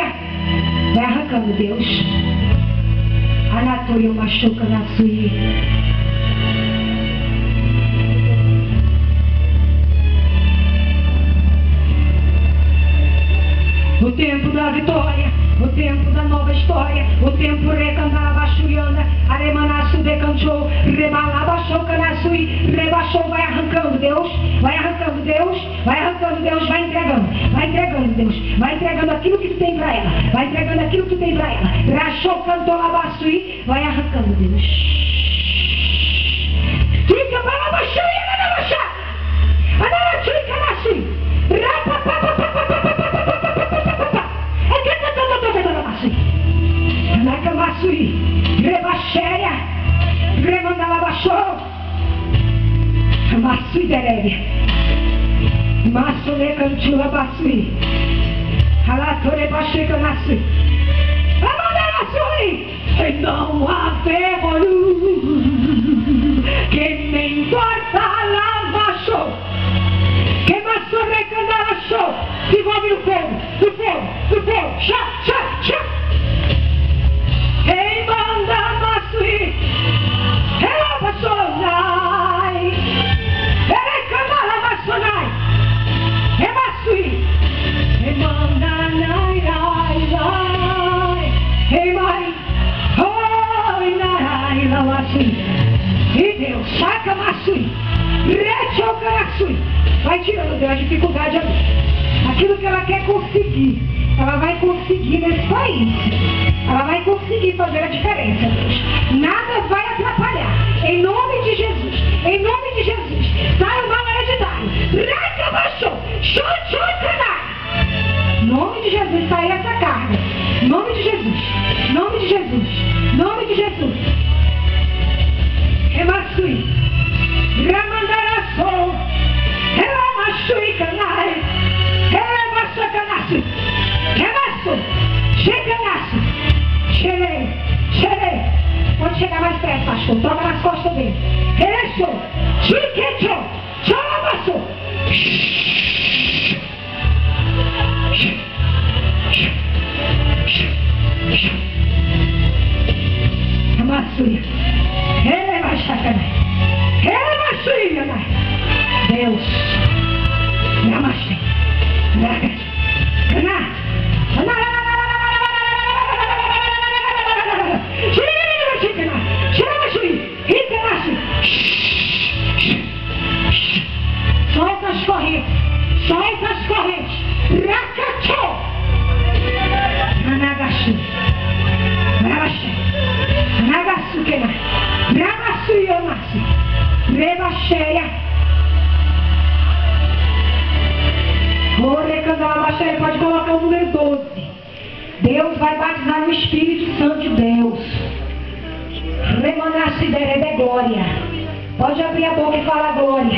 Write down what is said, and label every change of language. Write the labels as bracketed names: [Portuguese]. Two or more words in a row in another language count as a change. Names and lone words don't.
[Portuguese] Vai arrancando, Deus. Anatoio machuca na sui. O tempo da vitória, o tempo da nova história, o tempo recantalabaxuianda, aremanaçu decantou, rebalabaxou canaçui, rebaixou, vai arrancando, Deus, vai entregando, Deus, vai entregando aquilo que tu tem para ela, rachou, cantou, labaçui, vai arrancando, Deus. Fica para labaxuianda, labaxá, anaraçui, canaçui, Nacamassui, Rebaxéria, Remandalabaxou, Massui Derébia, Massule Cantula Bassui, Alatore Baxica Nassui, Amandalassui, e não há ferro que nem corta lavachou, que Massule Candalachou, se envolve no fogo, chá. Ei, manda maçui, ela maçonai, ela canala maçonai, é maçui, e manda nai, ei mãe, oi nai, la maçui, e Deus saca maçui, rechoca maçui, vai tirando Deus a dificuldade ali, aquilo que ela quer conseguir. Ela vai conseguir nesse país. Ela vai conseguir fazer a diferença, Deus. Nada vai atrapalhar. Em nome de Jesus. Sai o mal hereditário. Racabaxou. Chuchucanai. Em nome de Jesus, sai essa carga. Em nome de Jesus. Remassui. Ramandaraçou. Remassui canai. Remassui canai. Remasso, cheirei. Pode chegar mais perto, pastor. Toca nas costas dele. Resto, chiquecho, chamaço. Amassuia. Rebaixacanai. Deus. Namastê. Caná. Solta as correntes. Racachou. Nagasu quena. Nagasu yonasu. Rebaxéia. Pode colocar o número 12. Deus vai batizar no Espírito Santo de Deus. Remanassi derebe glória. Pode abrir a boca e falar glória.